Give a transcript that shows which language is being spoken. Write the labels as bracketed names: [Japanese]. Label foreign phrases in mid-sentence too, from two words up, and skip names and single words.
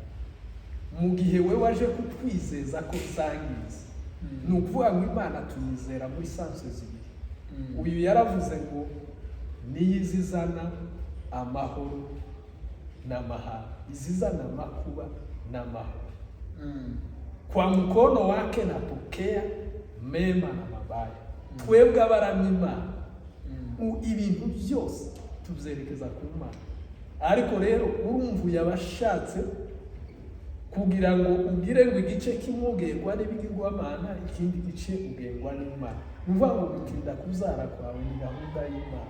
[Kinyarwanda] Mu gihe we waje kutwizeza ko bizangiza, ni ukuvuga ngo Imana tuyizera muri sanse zibiri. Uyu yaravuze ngo niyo izizana amahoro n'amahanga, izizana amakuba n'amahoro. [Swahili] Kwa mkono wake napokea mema na mabaya. [Kinyarwanda] Twebwe abaramya Imana, ibintu byose tubyerekeza ku Mana. Ariko rero urumva yabashatse kugira ngo ugire ngo igice kimwe ugengwa n'ibigirwamana, ikindi gice ugengwa n'Imana. Nuvuga ngo gutinda kuzara kwawe ni gahunda y'Imana.